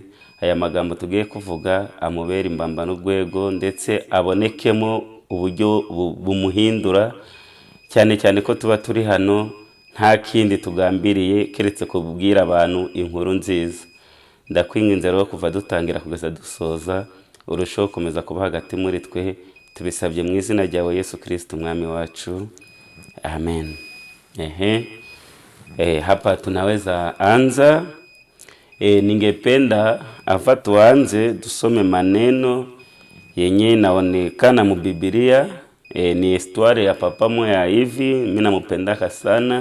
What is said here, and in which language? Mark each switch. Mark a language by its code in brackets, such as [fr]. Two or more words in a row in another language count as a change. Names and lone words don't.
[rw] Aya magambo tugiye kuvuga amubera imbamba n'urwego, ndetse abonekemo uburyo bumuhindura, cyane cyane ko tuba turi hano nta kindi tugambiriye keretse kubwira abantu inkuru nziza. Ndakwinginze rero kuva dutangira kugeza dusoza urusheho kumeza kuba hagati muri twe, tubisabye mu izina ryawe Yesu Kristo Mwami wacu, amen. [sw] Hapa tunaweza anza. Ningependa hapa tuanze tusome maneno yenye naonekana mu Biblia. Ni historia ya papa moya hivi, mimi nampendaka sana.